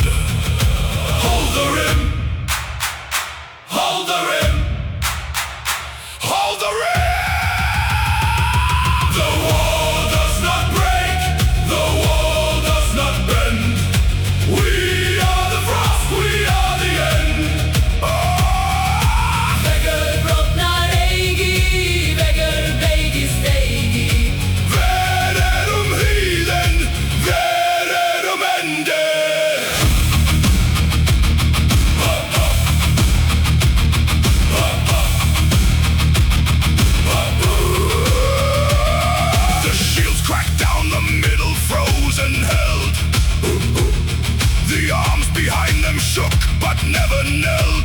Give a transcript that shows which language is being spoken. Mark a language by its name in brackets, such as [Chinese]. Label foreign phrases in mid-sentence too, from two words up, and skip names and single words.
[English] Hold the rim! Hold the rim! Hold the rim! The wall does not break, the wall does not bend. We are the frost, we are the end. [Icelandic] Veggr, brotnar, eigi, Veggr, beygist, eigi. Erum hríðin, erum endir. [English] The shields cracked down the middle, frozen held. The arms behind them shook, but never knelt.